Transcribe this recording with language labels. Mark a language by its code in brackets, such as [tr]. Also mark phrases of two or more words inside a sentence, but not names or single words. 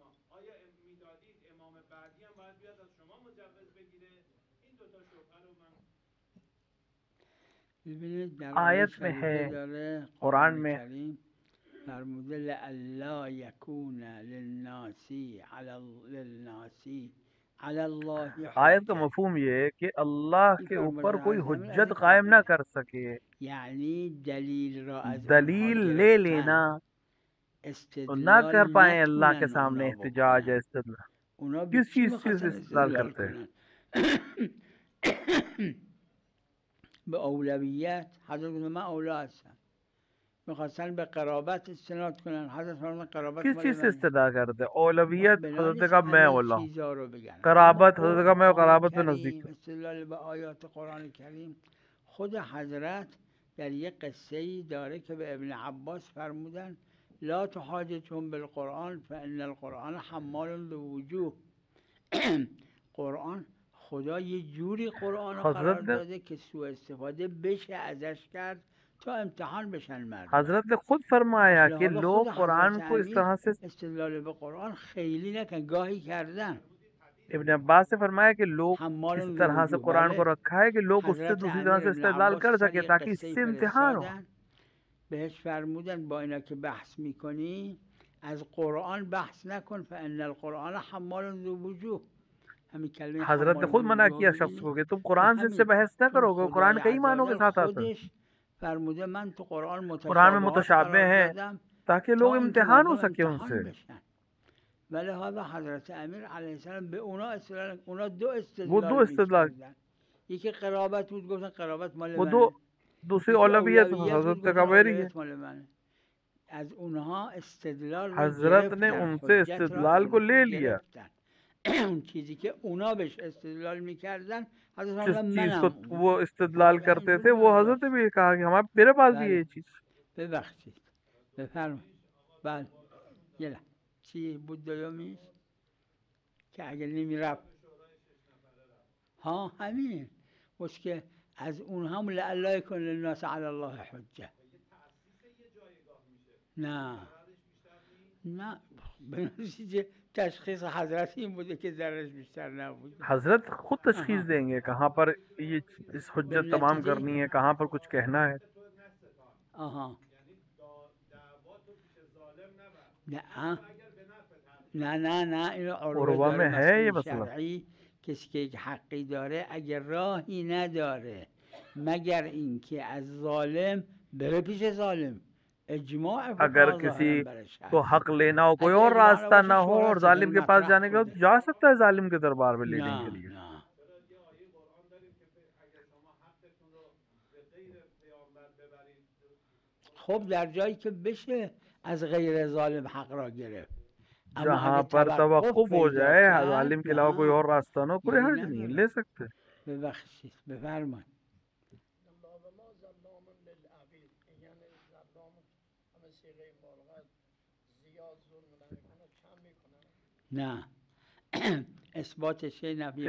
[fa] آیا میدادید امام بعدی هم باید بیاد از شما مجوز بگیره؟ این دوتا شبهه رو من ببینید در آیه [ur] آیت میں [fa] شریفه [ur] है [fa] داره [ur] कुरान [fa] قرآن [ur] में [fa] کریم فرموده [ar] لئلا یکون للناسی علی الله [ur] آیت کا [ar] حجة. [ur] مفہوم یہ ہے کہ اللہ [fa] این [ur] के [fa] پیامبر [ur] اوپر کوئی [fa] اعظم از [ur] हुज्जत [fa] این [ur] قائم نہ [fa] قبیله، [ur] کر سکے, [fa] یعنی دلیل را از آنها [ur] دلیل لے لینا [fa] گرفتن، [ur] تو نہ کر [fa] استدلال [ur] پائے اللہ کے [fa] نتونن [ur] सामने [fa] اونا [ur] احتجاج یا [fa] بکنن. [ur] इस्तदलाल. [fa] اونا به [ur] किस [fa] چی [ur] چیز سے [fa] میخواستن [ur] इस्तदलाल [fa] استدلال [ur] کرتے ہیں? [fa] کنن؟ به اولویت. حضرت گفت من اولا هستم. میخواستن به قرابت استناد کنن. حضرت فرمودن قرابت [ur] किस [fa] مال [ur] چیز سے [fa] منه. [ur] استدا کرتے ہیں? [fa] ما [ur] औलवियत [fa] بنا [ur] हजरत [fa] نیست [ur] کا میں [fa] همه [ur] اولیٰ ہوں, [fa] چیزا رو بگن، اما [ur] قرابت حضرت کا میں [fa] قرآن [ur] قرابت پہ نزدیک [fa] کریم، استدلال به آیات قرآن کریم، خود حضرت در یک قصه‌ای داره که به ابن عباس فرمودن [ar] لا تحاجتهم بالقرآن فان القرآن حمال بوجوه. [fa] قرآن خدا یه جوری قرآن رو قرار [ur] حضرت نے [fa] داده که سوء استفاده بشه ازش کرد تا امتحان بشن مردم. [ur] حضرت نے خود فرمایا [fa] پس [ur] कि [fa] حالا [ur] लोग [fa] خود [ur] कुरान [fa] حضرت [ur] کو اس [fa] امیر [ur] طرح سے, [fa] استدلال به قرآن خیلی نکن، گاهی کردن. [ur] ابن عباس سے فرمایا کہ لوگ [fa] حمال [ur] اس طرح سے [fa] الوجوه. [ur] قرآن کو [fa] بله. [ur] رکھا ہے کہ لوگ اس سے [fa] حضرت [ur] دوسری طرح [fa] امیر [ur] से [fa] ابن [ur] इस्तेदलाल [fa] عباس [ur] कर [fa] سر [ur] सके [fa] یک [ur] ताकि [fa] قصه [ur] اس سے امتحان ہو. [fa] فرستادن، بهش فرمودن با اینا که بحث میکنی از قرآن بحث نکن [ar] فان القرآن حمال ذو وجوه. [fa] همین کلمه [ur] حضرت نے [fa] حمال [ur] खुद [fa] ذو [ur] मना [fa] وجوه [ur] کیا شخص [fa] ببینی [ur] کو کہ تم [fa] این [ur] قرآن سے اس سے [fa] همین، [ur] بحث نہ [fa] چون [ur] کروگے، قرآن [fa] خدای [ur] کئی معنوں کے [fa] عزوجل [ur] ساتھ آتا ہے. [fa] خودش فرموده من تو قرآن [ur] قرآن میں [fa] متشابهات [ur] मुतशाबे [fa] قرار [ur] हैं [fa] دادم [ur] ताकि [fa] تا [ur] लोग [fa] اینکه [ur] امتحان ہو [fa] مردم [ur] سکے ان سے. [fa] امتحان بشن. ولی حالا حضرت امیر [ar] علیه السلام [fa] به اونا استدلال، اونا دو [ur] وہ دو [fa] استدلال پیش [ur] इस्तेदलाल, [fa] بردن. یکی قرابت بود، گفتن قرابت مال [ur] وہ دو [fa] منه. [ur] दूसरी [fa] یکی [ur] औलवियत [fa] اولویت بود، [ur] हजरत [fa] گفتن [ur] کا میری ہے. [fa] اولویت مال منه. از اونها استدلال رو [ur] حضرت نے [fa] گرفتن، [ur] उनसे [fa] حجت را [ur] इस्तिदलाल [fa] از [ur] को [fa] اونها [ur] لے لیا. [fa] گرفتن. اون چیزی که اونا بهش استدلال میکردن حضرت [ur] जिस [fa] فرمودن [ur] چیز کو [fa] منم [ur] وہ استدلال [fa] و [ur] करते [fa] اینجور [ur] تھے وہ [fa] نداشت. [ur] حضرت نے بھی کہا کہ ہمارے میرے پاس بھی ہے [fa] بله [ur] یہ چیز. [fa] ببخشید بفرمایید. بله یه لحظه. چی بود دومیش که اگه نمیرفت؟ ها همین بس که از اون هم [ar] لعلا یکن للناس علی الله حجه. [fa] نه نه به نتیجه تشخیص حضرت این بوده که ضررش بیشتر نبوده. [ur] حضرت خود تشخیص हाँ। دیں گے کہاں پر یہ اس حجت تمام [fa] بالنتیجه [ur] کرنی ہے، کہاں پر کچھ کہنا ہے. [fa] آها یعنی دعوا تو پیش ظالم نبر، نه حتی اگر به نفعت هست. نه نه نه اینو عروه عروه داره [ur] میں ہے یہ [fa] مسئله [ur] मसला। [fa] شرعی. کسی که یک حقی داره اگر راهی نداره مگر اینکه از ظالم بره پیش ظالم. اجماع [ur] अगर [fa] فقها [ur] किसी [fa] ظاهرا برش [ur] को [fa] هست. [ur] حق لینا ہو، کوئی [fa] اگه [ur] और [fa] اجماع [ur] रास्ता [fa] نباشه [ur] نہ ہو اور [fa] شهرت [ur] ظالم کے پاس [fa] مطرح [ur] جانے کا, [fa] خوده. [ur] تو جا سکتا ہے ظالم کے دربار میں لینے کے [fa] نه [ur] लिए। [fa] نه چرا یه آیه قرآن داریم که اگر شما حقتون رو به غیر پیامبر ببرید. خب در جایی که بشه از غیر ظالم حق را گرفت، اما [ur] जहाँ [fa] اگه [ur] पर [fa] توقف [ur] توقف ہو [fa] پیدا [ur] जाए, [fa] کرد [ur] ظالم کے علاوہ کوئی [fa] نه [ur] اور راستہ نہ ہو، کوئی [fa] ایرادی [ur] حرج نہیں ہے, [fa] نداره. [ur] لے سکتے ہیں. [fa] ببخشید بفرمایید. نه اثبات شی نفی